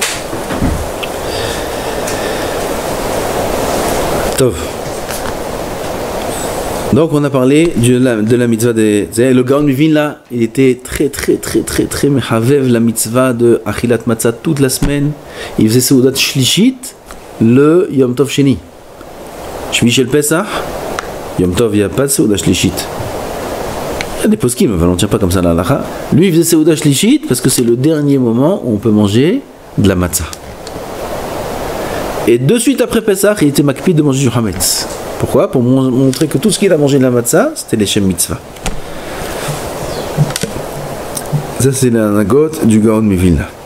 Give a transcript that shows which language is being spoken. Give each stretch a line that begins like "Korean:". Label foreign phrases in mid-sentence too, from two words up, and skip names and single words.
Hebrew: Tov.
French: Donc on a parlé de la mitzvah des... Le Gaon Mivin là, il était très mehavev la mitzvah de
Hebrew: אכילת מצה
French: toute la semaine. Il faisait
Hebrew: סעודה שלישית le יום טוב שני. שביעי של פסח, יום טוב,
French: il n'y a pas de
Hebrew: סעודה שלישית.
French: Il y a des poskim, mais on ne tient pas comme ça la halacha. Lui il faisait
Hebrew: סעודה שלישית
French: parce que c'est le dernier moment où on peut manger de la matzah. Et de suite après Pesach, il était makpid de manger du hametz. Pourquoi? Pour montrer que tout ce qu'il a mangé de la matzah, c'était les
Hebrew: לשם מצוה.
French: Ça, c'est l'anagot du Gaon Mivilna.